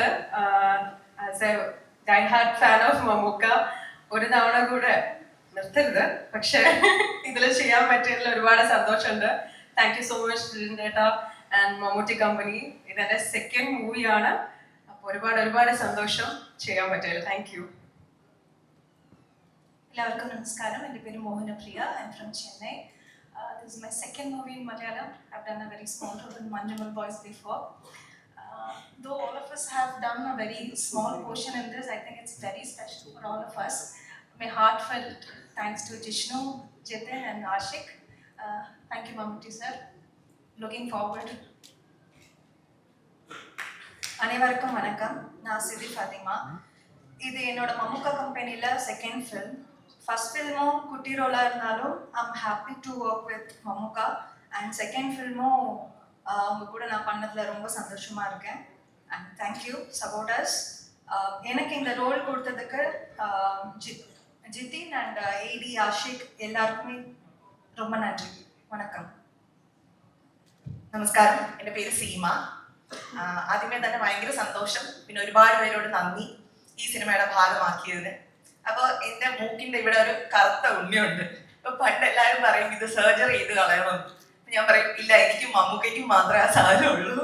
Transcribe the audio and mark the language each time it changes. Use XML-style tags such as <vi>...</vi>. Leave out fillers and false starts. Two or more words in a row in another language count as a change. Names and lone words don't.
<en>as a die heart fan of</en> <ml>മമ്മൂക്ക, ഒരു തവണ കൂടെ നിർത്തരുത്, പക്ഷെ ഇതിൽ ചെയ്യാൻ പറ്റിയതിൽ ഒരുപാട് സന്തോഷമുണ്ട്.</ml> <en>thank you so much</en> <ml>ചേട്ടാ ആൻഡ് മമ്മൂട്ടി കമ്പനി. ഇതെൻ്റെ സെക്കൻഡ് മൂവിയാണ്. അപ്പോൾ ഒരുപാട് സന്തോഷം ചെയ്യാൻ പറ്റിയതിൽ.</ml> <en>thank you.</en> <ml>എല്ലാവർക്കും നമസ്കാരം. എൻ്റെ പേര് മോഹനപ്രിയ.</ml> <en>I am from Chennai. This is my second movie in Malayalam. I've done a very small role in Manjumal Boys before. Though all of us have done a very small portion in this, I think it's very special for all of us. My heartfelt thanks to Jishnu, Jitin and Ashik. Thank you, Mammootty sir. Looking forward.</en> <ta>அனைவருக்கும் வணக்கம். நான் சிதி ஃபாத்திமா. இது என்னோட மம்முக்கா கம்பெனியில்</ta> <en>second film.</en> <ta>ஃபர்ஸ்ட் ஃபில்மும் குட்டி ரோலாக இருந்தாலும்</ta> <en>I'm happy to work with</en> <ta>மம்முக்கா. அண்ட் செகண்ட் ஃபில்மும் அவங்க கூட நான் பண்ணதில் ரொம்ப சந்தோஷமாக இருக்கேன்.</ta> <en>and thank you supporters.</en> <ta>எனக்கு இந்த ரோல் கொடுத்ததுக்கு ஜிதின் அண்ட் ஏடி ஆஷிக் எல்லாருக்குமே ரொம்ப நன்றி.</ta> <ml>വണക്കം. നമസ്കാരം, എൻ്റെ പേര് സീമ. ആദ്യമേ തന്നെ ഭയങ്കര സന്തോഷം, പിന്നെ ഒരുപാട് പേരോട് നന്ദി ഈ സിനിമയുടെ ഭാഗമാക്കിയതിന്. അപ്പോൾ എൻ്റെ മൂക്കിൻ്റെ ഇവിടെ ഒരു കറുത്ത ഉണ്ണിയുണ്ട്. ഇപ്പൊ പണ്ട് എല്ലാവരും പറയും ഇത് സർജറി ചെയ്ത് കളയണം. ഞാൻ പറയും ഇല്ല, എനിക്കും മമ്മൂക്കയ്ക്കും മാത്രമേ ആ സാധനമുള്ളൂ.</ml>